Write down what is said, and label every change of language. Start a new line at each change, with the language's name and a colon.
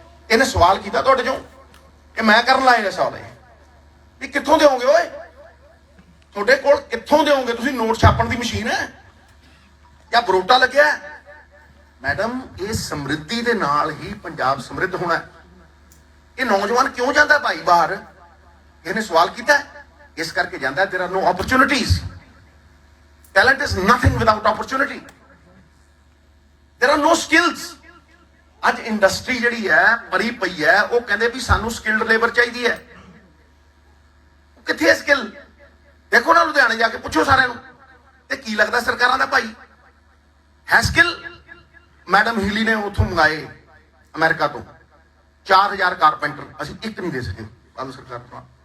Punjabi: ਇਹਨੇ ਸਵਾਲ ਕੀਤਾ ਤੁਹਾਡੇ ਚੋਂ ਕਿ ਮੈਂ ਕਰਨ ਲਾਇਆ ਸਵਾਲ ਹੈ ਵੀ ਕਿੱਥੋਂ ਦਿਓਗੇ ਓਏ। ਤੁਹਾਡੇ ਕੋਲ ਕਿੱਥੋਂ ਦਿਓਗੇ। ਤੁਸੀਂ ਨੋਟ ਛਾਪਣ ਦੀ ਮਸ਼ੀਨ ਹੈ ਜਾਂ ਬਰੋਟਾ ਲੱਗਿਆ। ਮੈਡਮ ਇਹ ਸਮਰਿੱਧੀ ਦੇ ਨਾਲ ਹੀ ਪੰਜਾਬ ਸਮਰਿੱਧ ਹੋਣਾ। ਇਹ ਨੌਜਵਾਨ ਕਿਉਂ ਜਾਂਦਾ ਭਾਈ ਬਾਹਰ, ਇਹਨੇ ਸਵਾਲ ਕੀਤਾ। ਇਸ ਕਰਕੇ ਜਾਂਦਾ,
English: there are no opportunities. Talent is nothing without opportunity. There are no skills.
Punjabi: ਅੱਜ ਇੰਡਸਟਰੀ ਜਿਹੜੀ ਹੈ ਮਰੀ ਪਈ ਹੈ, ਉਹ ਕਹਿੰਦੇ ਵੀ ਸਾਨੂੰ ਸਕਿਲਡ ਲੇਬਰ ਚਾਹੀਦੀ ਹੈ। ਕਿੱਥੇ ਹੈ ਸਕਿੱਲ। ਦੇਖੋ ਨਾ ਲੁਧਿਆਣੇ ਜਾ ਕੇ ਪੁੱਛੋ ਸਾਰਿਆਂ ਨੂੰ। ਤੇ ਕੀ ਲੱਗਦਾ ਸਰਕਾਰਾਂ ਦਾ ਭਾਈ ਹੈ ਸਕਿੱਲ। ਮੈਡਮ ਹੀਲੀ ਨੇ ਉੱਥੋਂ ਮੰਗਾਏ ਅਮਰੀਕਾ ਤੋਂ 4000 ਕਾਰਪੈਂਟਰ, ਅਸੀਂ ਇੱਕ ਨਹੀਂ ਦੇ ਸਕੇ ਬਾਦਲ ਸਰਕਾਰ ਤੋਂ।